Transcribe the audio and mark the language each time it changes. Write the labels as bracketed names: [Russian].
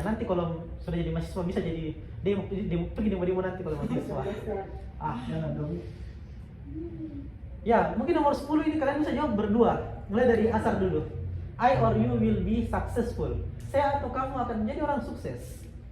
[Indonesian] Nanti kalau sudah jadi mahasiswa bisa jadi pergi demo nanti kalau mahasiswa. Jangan dong. Ya, mungkin nomor 10 ini kalian bisa jawab berdua. Mulai dari Asar dulu. [English] I or you will be successful. [Indonesian] Saya atau kamu akan menjadi orang sukses.